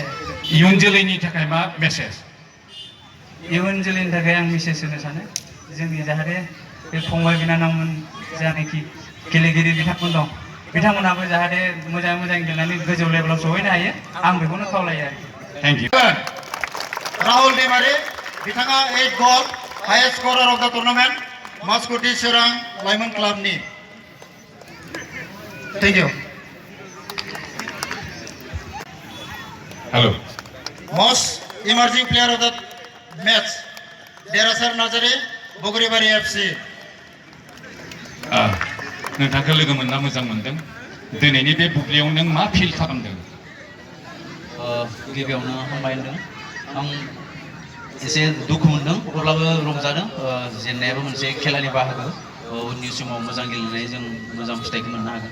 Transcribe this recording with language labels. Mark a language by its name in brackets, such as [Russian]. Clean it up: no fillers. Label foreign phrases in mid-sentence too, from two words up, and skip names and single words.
[Bodo] इयुन जोलैनि थाखाय मा मेसेज? इयुन जोलैनि थाखाय आं मेसेज होनो सानो जोंनि जाहाथे बे फंबाय बिनानावमोन जानाखि गेलेगिरि बिथांमोन दं बिथांमोनहाबो जाहाथे मोजाङै मोजां गेलेनानै गोजौ लेभेलाव सहैनो हायो आं बेखौनो खावलायो आरोखि। [English] thank you. Rahul Demari, Bitanga 8 goal, highest scorer of the tournament, Maskuti Serang, Lyman Club ni. Thank you. हेलौ Most emerging player of the match, Derasar Nazari, Bogoribari FC. [Bodo] नोंथांखौ लोगो मोनना मोजां मोनदों। दिनैनि बे बुब्लियाव नों मा फिल खालामदों? गिबियावनो हामबाय होनदों आं एसे दुखु मोनदों अब्लाबो रंजादों जेननायाबो मोनसे खेलानि बाहागो उननि समाव मोजां गेलेनानै जों मोजां फिथाइखौ मोननो हागोन।